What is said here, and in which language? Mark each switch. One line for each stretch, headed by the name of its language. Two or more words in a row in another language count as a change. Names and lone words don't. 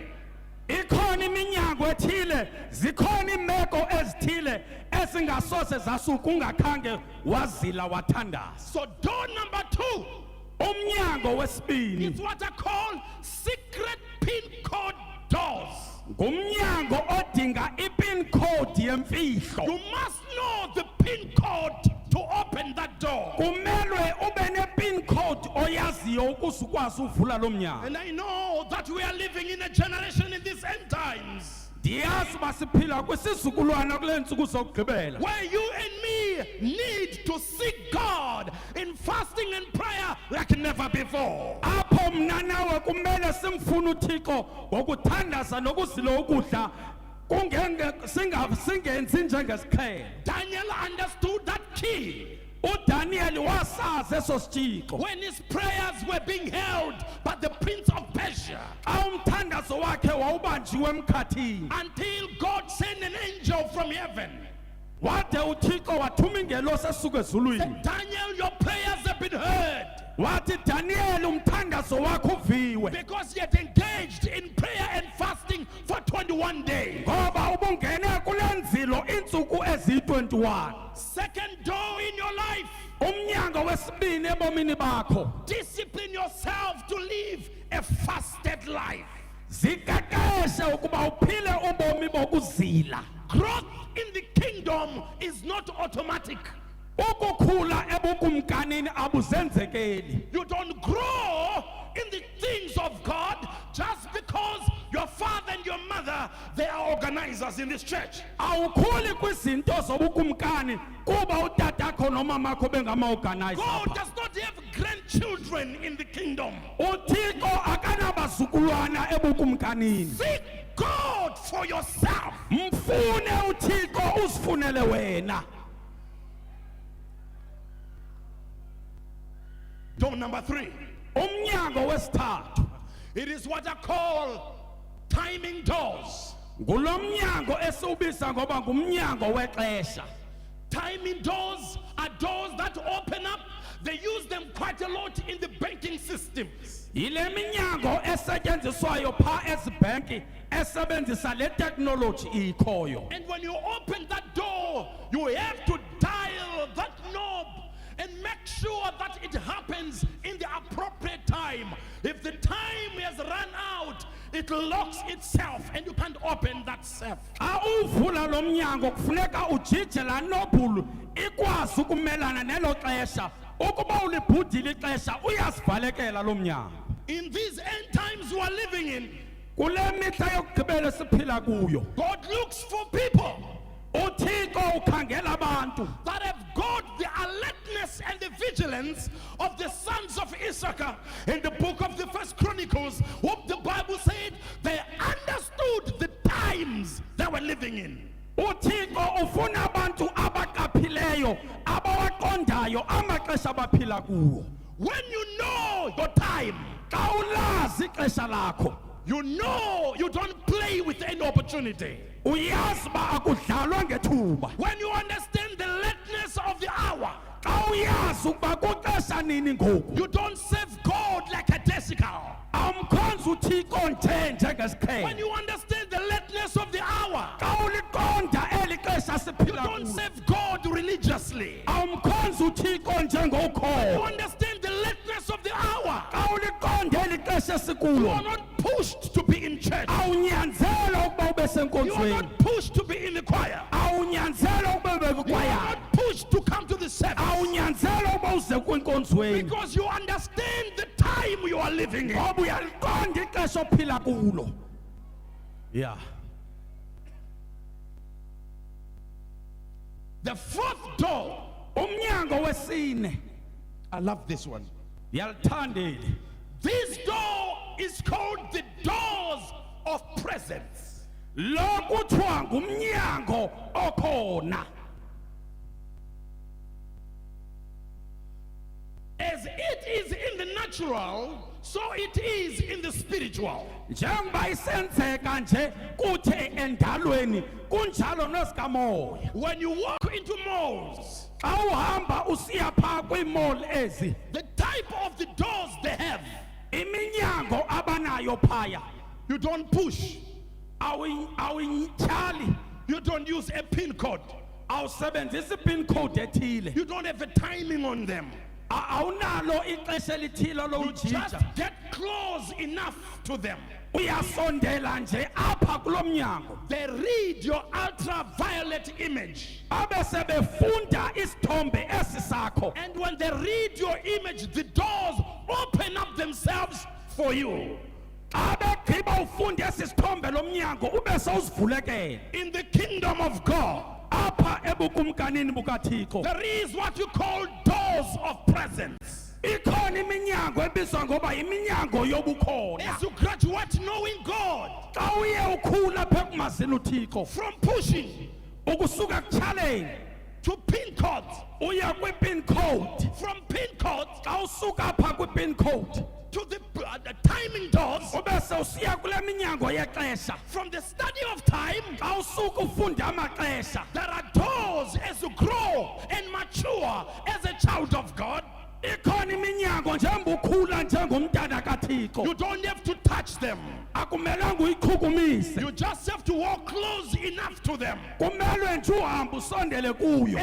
Xhosa: ikhona iminyango ethile, zikhona imeko ezithile ezingasoze zasuka ungakhange wazila wathandaza.
English: So door number 2
Xhosa: Umnyango wesibini
English: is what I call secret pin code doors.
Xhosa: ngumnyango odinga
English: ipin code
Xhosa: yemfihlo.
English: You must know the pin code to open that door.
Xhosa: Kumelwe ube
English: nepin code
Xhosa: oyaziyo ukuze ukwazi uvula lo mnyango.
English: And I know that we are living in a generation in these end times
Xhosa: Ndiyazi uba siphila kwisizukulwana kule ntsuku zokugqibela,
English: where you and me need to seek God in fasting and prayer like never before.
Xhosa: apho mna nawe kumele simfune uThixo ngokuthandaza nokuzila ukudla singenzi njengesiqhelo.
English: Daniel understood that key
Xhosa: uDaniel wasazi eso sitshixo
English: when his prayers were being held by the prince of Persia,
Xhosa: xa umthandazo wakhe wawubanjiwe emkhathini,
English: until God sent an angel from heaven.
Xhosa: wade uThixo wathuma ingelosi esuka ezulwini,
English: Daniel, your prayers have been heard,
Xhosa: wathi Daniel umthandazo wakho uviwe
English: because he had engaged in prayer and fasting for 21 days.
Xhosa: ngoba ubungene kule nzilo iintsuku eziyi-21.
English: Second door in your life,
Xhosa: Umnyango wesibini ebomini bakho,
English: discipline yourself to live a fasted life.
Xhosa: ziqeqeshe ukuba uphile ubomi bokuzila.
English: Growth in the kingdom is not automatic.
Xhosa: Ukukhula ebukumkanini abuzenzekeli.
English: You don't grow in the things of God just because your father and your mother father, they are organizers in this church.
Xhosa: awukhuli kwizinto zobukumkani kuba utatakho nomamakho bengama-organizer
English: God does not have grandchildren in the kingdom.
Xhosa: uthixo akanabazukulwana ebukumkanini
English: Seek God for yourself.
Xhosa: mfune uthixo uzifunele wena.
English: Door number 3.
Xhosa: Umnyango wesithathu
English: It is what I call timing doors. ngulo mnyango esiwubiza ngoba ngumnyango wexesha. Timing doors are doors that open up. They use them quite a lot in the banking systems.
Xhosa: Yile minyango esetyenziswayo pha ezibhenki esebenzisa le technology ikhoyo.
English: And when you open that door, you have to dial that knob and make sure that it happens in the appropriate time. If the time has run out, it locks itself and you can't open that safe.
Xhosa: Xa uvula lo mnyango kufuneka ujije laa nobhulu ikwazi ukumelana nelo xesha. Ukuba ulibhudile ixesha uyazivalekela lo mnyango.
English: In these end times we are living in,
Xhosa: Kule mihla yokugqibela siphila kuyo
English: God looks for people
Xhosa: uthixo ukhangela abantu
English: that have got the alertness and the vigilance of the sons of Issachar. In the book of the First Chronicles, what the Bible said, they understood the times they were living in.
Xhosa: uthixo ufuna abantu abaqaphileyo abawaqondayo amaxesha abaphila kuwo.
English: When you know your time,
Xhosa: Xa ulazi ixesha lakho
English: you know you don't play with any opportunity.
Xhosa: uyazi uba akudlalwa ngethuba.
English: When you understand the lateness of the hour,
Xhosa: Xa uyazi ukuba kuxesha nini ngoku
English: you don't serve God like a desical.
Xhosa: awumkhonzi uthixo nje
English: When
Xhosa: njengesiqhelo.
English: you understand the lateness of the hour,
Xhosa: Xa uliqonda eli xesha
English: you
Xhosa: siphila
English: don't
Xhosa: kulo
English: serve God religiously.
Xhosa: awumkhonzi uthixo
English: You
Xhosa: njengokhoyo.
English: understand the lateness of the hour.
Xhosa: Xa uliqonda eli xesha
English: You
Xhosa: sikulo
English: are not pushed to be in church.
Xhosa: awunyanzela ukuba ube
English: You are
Xhosa: senkonzweni.
English: not pushed to be in the choir.
Xhosa: awunyanzela ukuba ube
English: You are
Xhosa: kwikwayara.
English: not pushed to come to the service.
Xhosa: awunyanzela ukuba uze kwinkonzweni
English: Because you understand the time you are living in.
Xhosa: ngoba uyaliqonda ixesha ophila kulo.
English: Yeah. The fourth door,
Xhosa: Umnyango wesine
English: I love this one.
Xhosa: yalithanda eli.
English: This door is called the doors of presence.
Xhosa: Lo kuthiwa ngumnyango okhona.
English: As it is in the natural, so it is in the spiritual.
Xhosa: Njengoba isenzeka nje kuthe endalweni kunjalo nezikamoya.
English: When you walk into malls,
Xhosa: Xa uhamba usiya phaa kwiimall ezi
English: the type of the doors they have,
Xhosa: iminyango abanayo phaya
English: you don't push,
Xhosa: awuyityhali,
English: you don't use a pin code,
Xhosa: awusebenzisi
English: pin code
Xhosa: ethile,
English: you don't have a timing on them.
Xhosa: awunalo ixesha elithile
English: You just
Xhosa: lowujija.
English: get close enough to them.
Xhosa: Uyasondela nje apha kulo mnyango
English: They read your ultraviolet image.
Xhosa: abe sebefunda isithombe esi sakho.
English: And when they read your image, the doors open up themselves for you.
Xhosa: Xa begqiba ufunda esi sithombe lo mnyango ube sowuzivulekela
English: In the kingdom of God,
Xhosa: apha ebukumkanini bukathixo.
English: there is what you call doors of presence.
Xhosa: Ikhona iminyango ebizwa ngoba iminyango yobukhona.
English: As you graduate knowing God,
Xhosa: Xa uye ukhula apha ekumazini uthixo
English: from pushing
Xhosa: ukusuka kutyhaleni
English: to pin codes,
Xhosa: uya
English: kwi-pin code. from pin codes
Xhosa: Xa usuka apha
English: kwi-pin code to the timing doors,
Xhosa: ube sewusiya kule minyango yexesha.
English: from the study of time,
Xhosa: Xa usuka ufunde amaxesha
English: there are doors as you grow and mature as a child of God.
Xhosa: ikhona iminyango njengoba ukhula njengomntana kathixo.
English: You don't have to touch them.
Xhosa: Akumelanga uyichukumise,
English: You just have to walk close enough to them.
Xhosa: kumelwe nje uhambe usondele kuyo